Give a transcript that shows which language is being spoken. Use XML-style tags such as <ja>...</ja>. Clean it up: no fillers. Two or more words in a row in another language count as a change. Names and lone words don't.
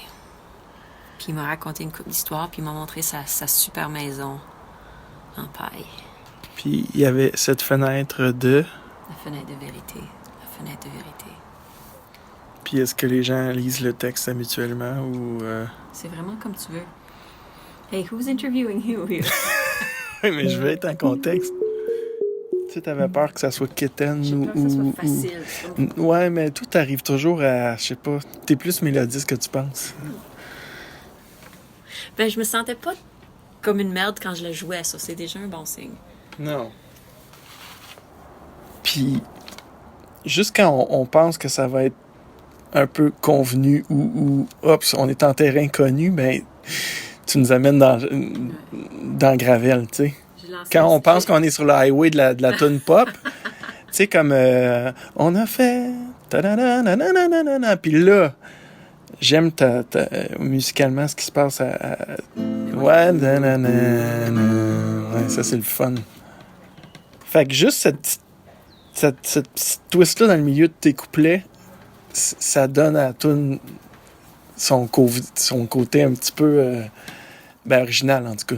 <fr>Puis il m'a raconté une couple d'histoires, puis il m'a montré sa super maison en paille. Puis il y avait cette fenêtre de... La fenêtre de vérité. La fenêtre de vérité. Puis est-ce que les gens lisent le texte habituellement ou... C'est vraiment comme tu veux.</fr> <en>Hey, who's interviewing you here?</en> <fr>Oui, mais je veux être en contexte. Tu sais, t'avais peur que ça soit quétaine J'ai peur que ça soit facile. Ouais, mais tout arrive toujours à... Je sais pas. T'es plus mélodiste que tu penses. Ben, je me sentais pas comme une merde quand je le jouais, ça. C'est déjà un bon signe. Non. Puis, juste quand on pense que ça va être un peu convenu ou oups, on est en terrain connu, ben, tu nous amènes dans Gravel, tu sais. Quand on pense qu'on est sur le highway de la tune pop, tu sais, comme on a fait ta-da-da-na-na-na-na-na, puis là, j'aime musicalement ce qui se passe ouais, ouais, ça c'est le fun. Fait que juste cette petite twist-là dans le milieu de tes couplets, ça donne à la tune son côté un petit peu original, en tout cas.</fr>